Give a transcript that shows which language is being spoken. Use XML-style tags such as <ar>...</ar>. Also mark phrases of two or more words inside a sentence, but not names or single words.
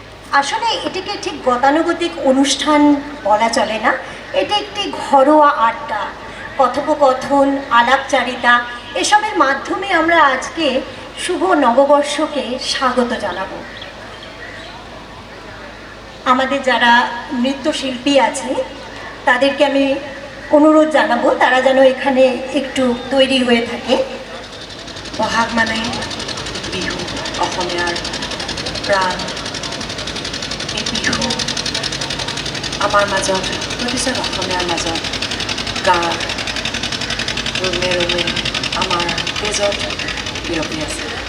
<bn>আসলে এটাকে ঠিক গতানুগতিক অনুষ্ঠান বলা চলে না, এটা একটি ঘরোয়া আড্ডা, কথোপকথন, আলাপচারিতা, এসবের মাধ্যমে আমরা আজকে শুভ নববর্ষকে স্বাগত জানাবো। আমাদের যারা নৃত্যশিল্পী আছে তাদেরকে আমি অনুরোধ জানাবো তারা যেন এখানে একটু তৈরি হয়ে থাকে।</bn> <as>বহাগ মানে বিহু, অসমীয়াৰ প্ৰাণ। এই বিহু আমাৰ মাজত, প্ৰতিজন অসমীয়াৰ মাজত গাৰ ৰুমে ৰুমে আমাৰ তেজত বিয়পি আছে।</as>